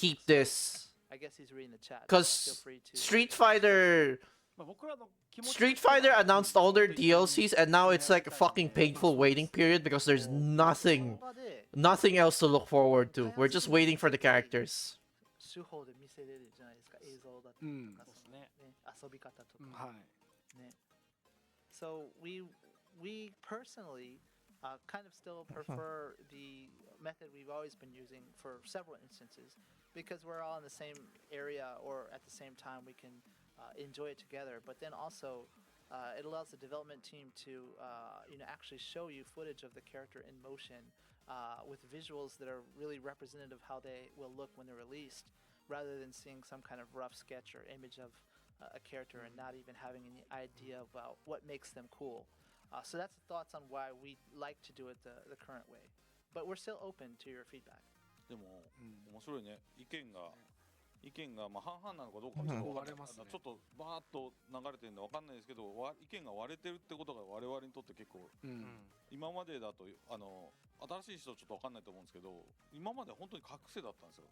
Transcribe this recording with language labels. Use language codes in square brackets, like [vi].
[en] keep this. I guess he's reading the chat. Because Feel free to- Street Fighter announced all their DLCs, and now it's like a fucking painful waiting period because there's nothing else to look forward to. We're just waiting for the characters. [ja] 手法で見せれるじゃないですか、映像だとか、うんそうですね、遊び方とか、はい。ね。 [en] So we personally kind of still prefer the method we've always been using for several instances, because we're all in the same area or at the same time we can enjoy it together. But then also it allows the development team to actually show you footage of the character in motion with visuals that are really representative of how they will look when they're released, rather than seeing some kind of rough sketch or image of a character and not even having any idea about what makes them cool. So that's the thoughts on why we like to do it the current way. But we're still open to your feedback. [ja] でも、面白いね。意見がまあ半々なのかどうかちょっと分かんない、ちょっとバーッと流れてるんで分かんないですけど、意見が割れてるってことが我々にとって結構、今までだと新しい人ちょっと分かんないと思うんですけど、今まで本当に隠せだったんですよ。